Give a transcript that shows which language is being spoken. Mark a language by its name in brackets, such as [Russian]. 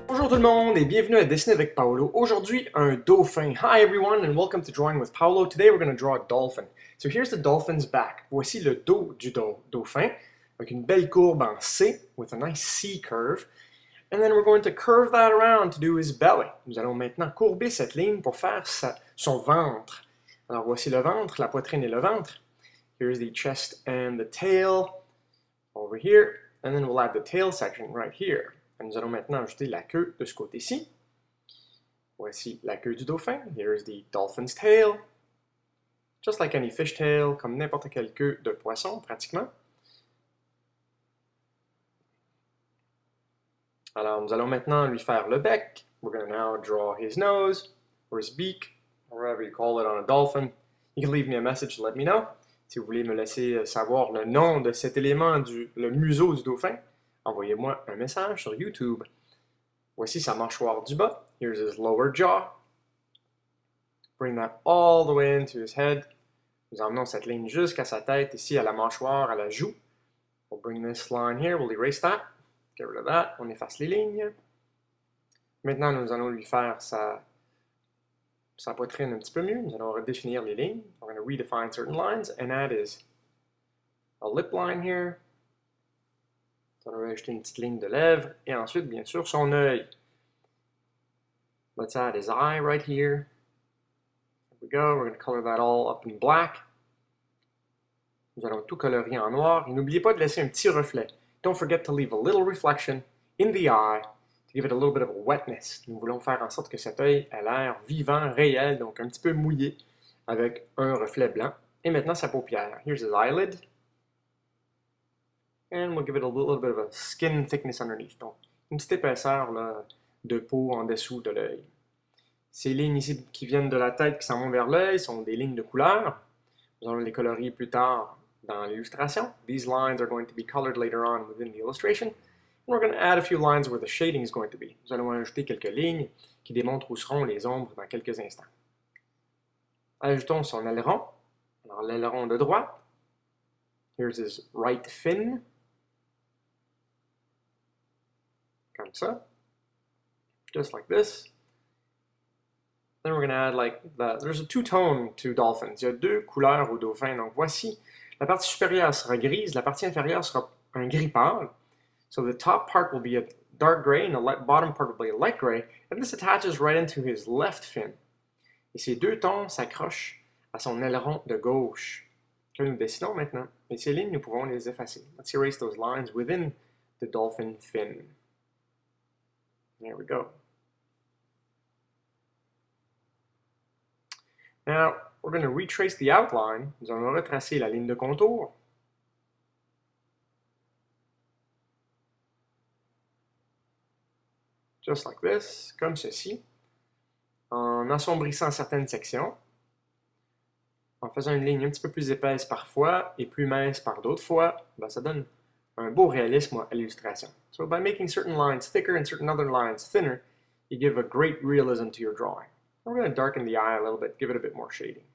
[French] tout le monde et bienvenue à Dessiner avec Paolo. Aujourd'hui, un dauphin. [English] Hi everyone and welcome to Drawing with Paolo. Today we're going to draw a dolphin. So here's the dolphin's back. [French] Voici le dos du dauphin avec une belle courbe en C [English] with a nice C curve. And then we're going to curve that around to do his belly. [French] Nous allons maintenant courber cette ligne pour faire son ventre. Alors voici le ventre, la poitrine et le ventre. [English] Here's the chest and the tail over here. And then we'll add the tail section right here. [French] Et nous allons maintenant ajouter la queue de ce côté-ci. Voici la queue du dauphin. [English] Here's the dolphin's tail. Just like any fish tail, [French] comme n'importe quelle queue de poisson, pratiquement. Alors, nous allons maintenant lui faire le bec. [English] We're going to now draw his nose, or his beak, or whatever you call it on a dolphin. You can leave me a message to let me know. [French] Si vous voulez me laisser savoir le nom de cet élément, le museau du dauphin, envoyez-moi un message sur YouTube. Voici sa mâchoire du bas. [English] Here's his lower jaw. Bring that all the way into his head. [French] Nous emmenons cette ligne jusqu'à sa tête, ici à la mâchoire, à la joue. [English] We'll bring this line here, we'll erase that. Get rid of that. [French] On efface les lignes. Maintenant, nous allons lui faire sa poitrine un petit peu mieux. Nous allons redéfinir les lignes. [English] We're going to redefine certain lines, and that is a lip line here. [French] On va ajouter une petite ligne de lèvres, et ensuite, bien sûr, son œil. [English] Let's add his eye right here. There we go, we're going to color that all up in black. [French] Nous allons tout colorier en noir, et n'oubliez pas de laisser un petit reflet. [English] Don't forget to leave a little reflection in the eye, to give it a little bit of a wetness. [French] Nous voulons faire en sorte que cet œil ait l'air vivant, réel, donc un petit peu mouillé, avec un reflet blanc. Et maintenant, sa paupière. [English] Here's his eyelid. And we'll give it a little bit of a skin thickness underneath. [French] Donc, une petite épaisseur là, de peau en dessous de l'œil. Ces lignes ici qui viennent de la tête qui s'en vont vers l'œil sont des lignes de couleur. Nous allons les colorier plus tard dans l'illustration. [English] These lines are going to be colored later on within the illustration. And we're going to add a few lines where the shading is going to be. [French] Nous allons ajouter quelques lignes qui démontrent où seront les ombres dans quelques instants. Ajoutons son aileron. Alors, l'aileron de droite. [English] Here's his right fin. [French] Comme ça. [English] Just like this. Then we're going to add like that. There's a two-tone to dolphins. [French] Il y a deux couleurs au dauphin. Donc voici, la partie supérieure sera grise, la partie inférieure sera un gris pâle. [English] So the top part will be a dark gray and the bottom part will be a light gray. And this attaches right into his left fin. [French] Et ces deux tons s'accrochent à son aileron de gauche que nous dessinons maintenant. Et ces lignes, nous pouvons les effacer. [English] Let's erase those lines within the dolphin fin. There we go. Now, we're going to retrace the outline. [French] Nous allons retracer la ligne de contour. [English] Just like this, [French] comme ceci. En assombrissant certaines sections. En faisant une ligne un petit peu plus épaisse parfois et plus mince par d'autres fois, ben ça donne un beau réalisme à l'illustration. [English] So by making certain lines thicker and certain other lines thinner, you give a great realism to your drawing. We're going to darken the eye a little bit, give it a bit more shading.